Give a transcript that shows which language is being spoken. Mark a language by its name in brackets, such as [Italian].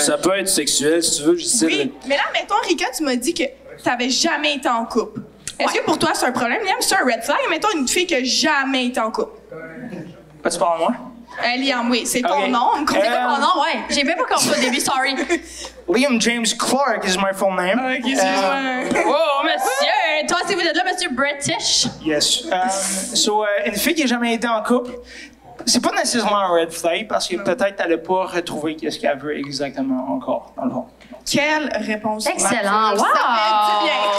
[French] Ça peut être sexuel, si tu veux, Justine. Oui, mais là, mettons, Rika, tu m'as dit que t'avais jamais été en couple. Est-ce que pour toi, c'est un problème, Liam? C'est un red flag? Mettons une fille qui a jamais été en couple. Tu parles de moi? Liam, oui, c'est ton Ok. nom. C'est quoi ton nom? Ouais. J'ai même pas compris au début, sorry. [English] Liam James Clark is my full name. [French] Ok, excuse-moi. Oh, monsieur! Toi, si vous êtes là, monsieur British. [English] Yes. [French] Une fille qui n'a jamais été en couple, c'est pas nécessairement un red flag parce que peut-être elle n'a pas retrouvé ce qu'elle veut exactement encore, dans le fond. Quelle réponse Excellent. mature. Wow! Ça fait du bien.